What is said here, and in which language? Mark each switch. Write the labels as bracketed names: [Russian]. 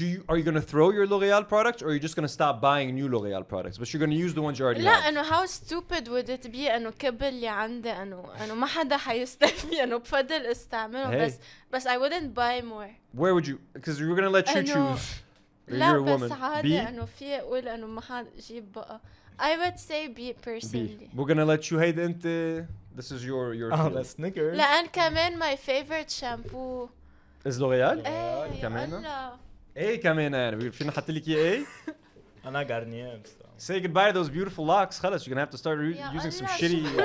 [English] Are you going to throw your L'Oreal products, or are you just going to stop buying new L'Oreal products, but you're going to use the ones you already have? [Arabic] لا إنه [English] how stupid would it be [Arabic] إنه كبل اللي عندي إنه ما حدا حيستفيد إنه بفضل استعمله بس [English] I wouldn't buy more. Where would you? Because you're going to let you choose. [Arabic] لا بس عادي إنه في أقول إنه ما حد يجيب بقى. [English] I would say B personally. We're going to let you hate [Arabic] أنت. [English] This is your. that's Snickers. [Arabic] لأن كمان [English] my favorite shampoo. Is L'Oreal? [Arabic] إيه كمان. ايه كمان يعني فينا نحط لك ايه انا غارنيير [English] say goodbye to those beautiful locks [Arabic] خلص [English] you're gonna have to start using some shitty